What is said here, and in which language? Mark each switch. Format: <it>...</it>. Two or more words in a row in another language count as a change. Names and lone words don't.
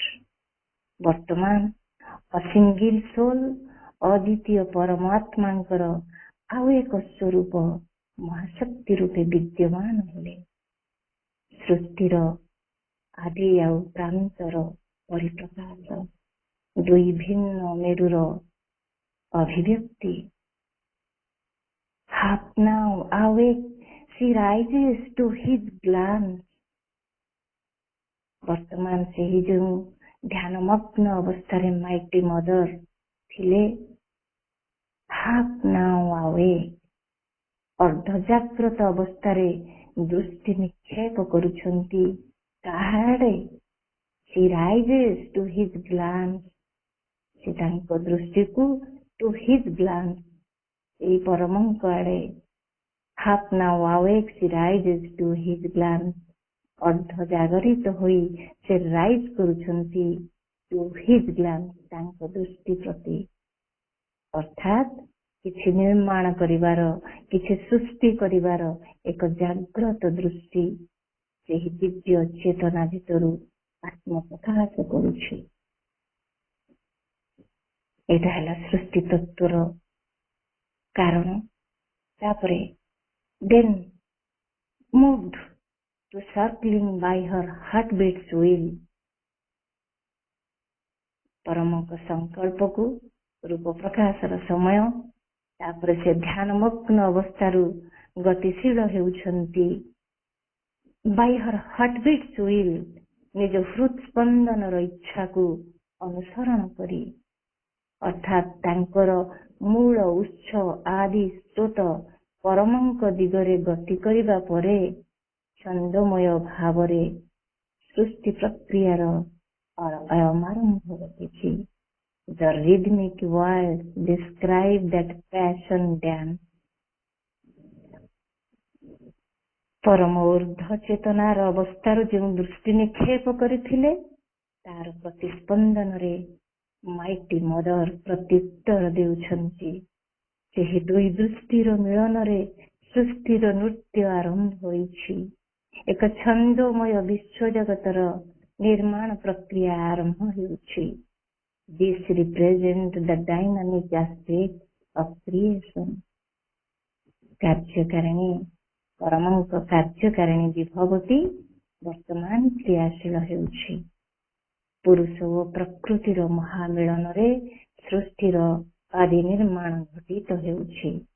<or>ବର୍ତ୍ତମାନ</or> <en>a single soul,</en> <or>ଅଦ୍ୱିତୀୟ ପରମାତ୍ମାଙ୍କର ଆଉ ଏକ ସ୍ୱରୂପ ମହାଶକ୍ତି ରୂପେ ବିଦ୍ୟମାନ ହେଲେ। ସୃଷ୍ଟିର ଆଦି ଆଉ ପ୍ରାନ୍ତର ପରିପ୍ରକାଶ, ଦୁଇ ଭିନ୍ନ ମେରୁର ଅଭିବ୍ୟକ୍ତି।</or> <en>half now awake she rises to his glance.</en> <or>ବର୍ତ୍ତମାନ ସେହି ଯେଉଁ ଧ୍ୟାନମଗ୍ନ ଅବସ୍ଥାରେ</or> <en>mighty mother</en> <or>ଥିଲେ,</or> <en>half now awake,</en> <or>ଅର୍ଦ୍ଧଜାଗ୍ରତ ଅବସ୍ଥାରେ ଦୃଷ୍ଟି ନିକ୍ଷେପ କରୁଛନ୍ତି କାହାଆଡେ?</or> <en>she rises to his glance,</en> <or>ସେ ତାଙ୍କ ଦୃଷ୍ଟିକୁ</or> <en>to his glance,</en> <or>ଏଇ ପରମଙ୍କ ଆଡେ</or> <en>half now awake, she rises to his glance,</en> <or>ଅର୍ଦ୍ଧ ଜାଗରିତ ହୋଇ ସେ ରାଇଜ କରୁଛନ୍ତି</or> <en>to his glance,</en> <or>ତାଙ୍କ ଦୃଷ୍ଟି ପ୍ରତି। ଅର୍ଥାତ୍ କିଛି ନିର୍ମାଣ କରିବାର, କିଛି ସୃଷ୍ଟି କରିବାର ଏକ ଜାଗ୍ରତ ଦୃଷ୍ଟି ସେହି ଦିବ୍ୟ ଚେତନା ଭିତରୁ ଆତ୍ମପ୍ରକାଶ କରୁଛି। ଏଇଟା ହେଲା ସୃଷ୍ଟି ତତ୍ତ୍ୱର କାରଣ।</or> <en>ତାପରେ then moved to circling by her heartbeat's will,</en> <or>ପରମଙ୍କ ସଂକଳ୍ପକୁ ରୂପ ପ୍ରକାଶର ସମୟ। ତାପରେ ସେ ଧ୍ୟାନମଗ୍ନ ଅବସ୍ଥାରୁ ଗତିଶୀଳ ହେଉଛନ୍ତି</or> <en>by her heartbeat's will,</en> <or>ନିଜ ହୃତ୍ସ୍ପନ୍ଦନର ଇଚ୍ଛାକୁ ଅନୁସରଣ କରି। ଅର୍ଥାତ୍ ତାଙ୍କର ମୂଳ ଉତ୍ସ ଆଦି ସ୍ରୋତ ପରମଙ୍କ ଦିଗରେ ଗତି କରିବା ପରେ ଛନ୍ଦମୟ ଭାବରେ ସୃଷ୍ଟି ପ୍ରକ୍ରିୟାର ଆରମ୍ଭ ଘଟିଛି।</or> <en>The rhythmic words describe that passion dance.</en> <or>ପରମ ଊର୍ଦ୍ଧ୍ୱ ଚେତନାର ଅବସ୍ଥାରୁ ଯେଉଁ ଦୃଷ୍ଟି ନିକ୍ଷେପ କରିଥିଲେ, ତାର ପ୍ରତିସ୍ପନ୍ଦନରେ</or> <en>mighty mother</en> <or>ପ୍ରତ୍ୟୁତ୍ତର ଦେଉଛନ୍ତି। ସେହି ଦୁଇ ଦୃଷ୍ଟିର ମିଳନରେ ସୃଷ୍ଟିର ନୃତ୍ୟ ଆରମ୍ଭ ହୋଇଛି। ଏକ ଛନ୍ଦମୟ ବିଶ୍ୱ ଜଗତର ନିର୍ମାଣ ପ୍ରକ୍ରିୟା ଆରମ୍ଭ ହେଉଛି।</or> <en>This represents the dynamic aspect of creation.</en> <or>କାର୍ଯ୍ୟକାରିଣୀ, ପରମଙ୍କ କାର୍ଯ୍ୟକାରିଣୀ ବିଭବଟି ବର୍ତ୍ତମାନ କ୍ରିୟାଶୀଳ ହେଉଛି। ପୁରୁଷ ଓ ପ୍ରକୃତିର ମହାମିଳନରେ ସୃଷ୍ଟିର ଆଦି ନିର୍ମାଣ ଘଟିତ ହେଉଛି।</or>